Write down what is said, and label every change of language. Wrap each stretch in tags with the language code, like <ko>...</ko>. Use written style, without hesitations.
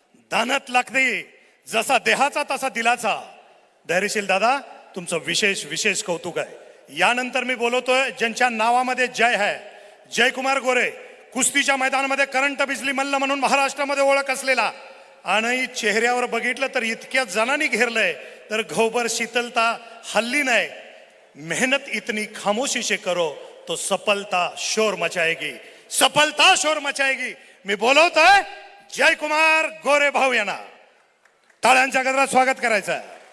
<mr>दानात लागते जसा देहाचा तसा दिलाचा. धैर्यशील दादा, तुमचं विशेष विशेष कौतुक आहे. यानंतर मी बोलवतोय ज्यांच्या नावामध्ये जय आहे, जयकुमार गोरे, कुस्तीच्या मैदानामध्ये करंट बिजली मल्ल म्हणून महाराष्ट्रामध्ये ओळख असलेला. आणि चेहऱ्यावर बघितलं तर इतक्या जणांनी घेरलंय तर घोबर शीतलता हल्ली नाही.</mr> <hi>मेहनत इतनी खामोशी से करो तो सफलता शोर मचाएगी, सफलता शोर मचाएगी.</hi> <mr>मी बोलवतोय जयकुमार गोरे भाऊ यांना टाळ्यांच्या गजरात स्वागत करायचं आहे.</mr>